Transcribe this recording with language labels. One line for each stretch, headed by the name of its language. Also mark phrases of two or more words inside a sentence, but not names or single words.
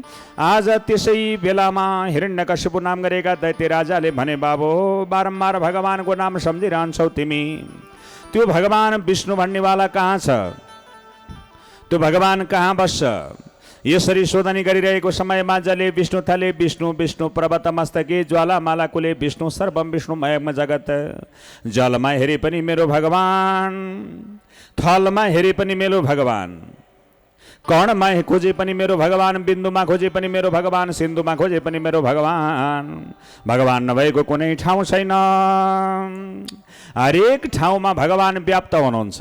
Nepali: आज त्यसै बेलामा हिरण्यकशिपु नाम गरेका दैत्य राजाले भने बाबु बारम्बार भगवानको नाम सम्झिरहन्छौ तिमी, त्यो भगवान विष्णु भन्नेवाला कहाँ छ, त्यो भगवान कहाँ बस्छ? यसरी शोधनी गरिरहेको समयमा
Sanskrit: जले विष्णु थले विष्णु, विष्णु पर्वत मस्तके ज्वालामाला कुले विष्णु, सर्वम विष्णुमय जगत।
Nepali: जलमा हेरे पनि मेरो भगवान, थलमा हेरे पनि मेरो भगवान, कणमा खोजे पनि मेरो भगवान, बिन्दुमा खोजे पनि मेरो भगवान, सिन्धुमा खोजे पनि मेरो भगवान। भगवान नभएको कुनै ठाउँ छैन। हरेक ठाउँमा भगवान व्याप्त हुनुहुन्छ।